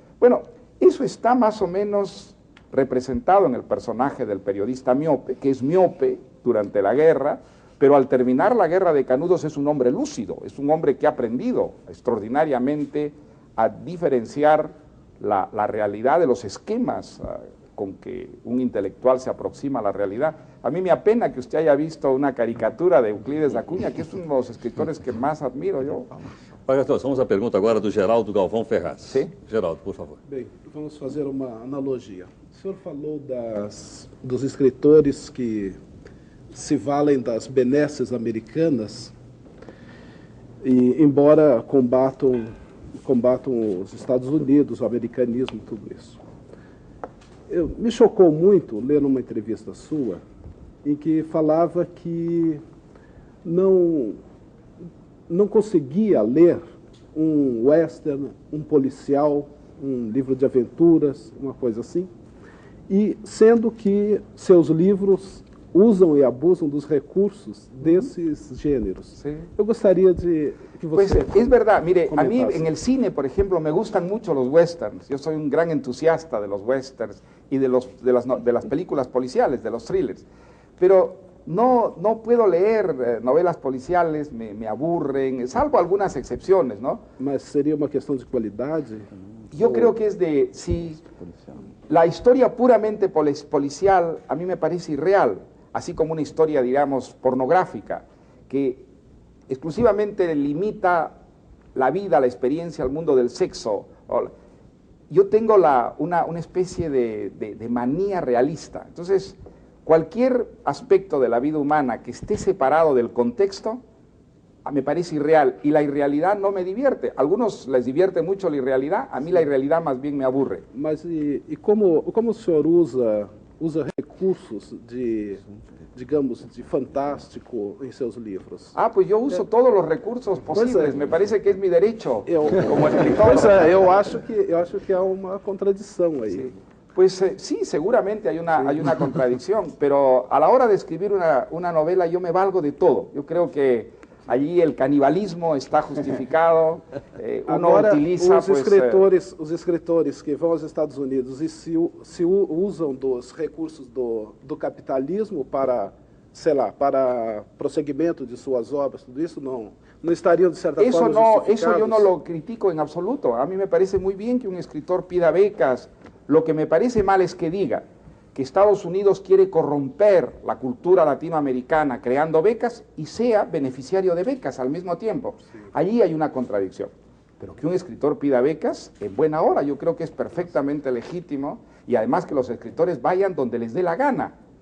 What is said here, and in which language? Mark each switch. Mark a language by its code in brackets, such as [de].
[es] Bueno, eso está más o menos representado en el personaje del periodista miope, que es miope durante la guerra, pero al terminar la guerra de Canudos es un hombre lúcido, es un hombre que ha aprendido extraordinariamente a diferenciar la realidad de los esquemas con que un intelectual se aproxima a la realidad. A mí me apena que usted haya visto una caricatura de Euclides da Cunha, que es uno de los escritores que más admiro yo. [pt] Olha, vamos à pergunta agora do Geraldo Galvão Ferraz. Sim. Geraldo, por favor. Bem, vamos fazer uma analogia. O senhor falou dos escritores que se valem das benesses americanas e, embora combatam os Estados Unidos, o americanismo, tudo isso. Me chocou muito ler uma entrevista sua em que falava que não conseguia ler um western, um policial, um livro de aventuras, uma coisa assim, e sendo que seus livros usam e abusam dos recursos desses gêneros. [es] Sí. [pt] Eu gostaria de que você... [es] Pues es verdad, mire, a mí [pt] comentasse. [es] en el cine, por ejemplo, me gustan mucho los westerns. Yo soy un gran entusiasta de los westerns y de las películas policiales, de los thrillers. Pero no puedo leer novelas policiales, me aburren, salvo algunas excepciones, ¿no? [pt] Mas seria uma questão de qualidade? [es] Yo creo que es de, si la historia puramente policial a mí me parece irreal, así como una historia, digamos, pornográfica, que exclusivamente limita la vida, la experiencia, al mundo del sexo. Yo tengo una especie de manía realista. Entonces, cualquier aspecto de la vida humana que esté separado del contexto, me parece irreal, y la irrealidad no me divierte. A algunos les divierte mucho la irrealidad, a mí la irrealidad más bien me aburre. [pt] Mas e como o senhor usa recursos digamos, de fantástico em seus livros? [es] Pues yo uso todos los recursos posibles, me parece que es mi derecho como escritor. [pt] Pois é, eu acho que há uma contradição aí. [es] Sí. Pues sí, seguramente hay una contradicción, pero a la hora de escribir una novela yo me valgo de todo. Yo creo que allí el canibalismo está justificado, uno [pt] Agora, [es] utiliza... [pt] os escritores que vão aos Estados Unidos e se usam dos recursos do capitalismo para, sei lá, para prosseguimento de suas obras, tudo isso não estariam de certa forma justificados? [es] Eso yo no lo critico en absoluto. A mí me parece muy bien que un escritor pida becas. Lo que me parece mal es que diga que Estados Unidos quiere corromper la cultura latinoamericana creando becas y sea beneficiario de becas al mismo tiempo. Sí. Allí hay una contradicción. Pero que un escritor pida becas, en buena hora, yo creo que es perfectamente legítimo, y además que los escritores vayan donde les dé la gana.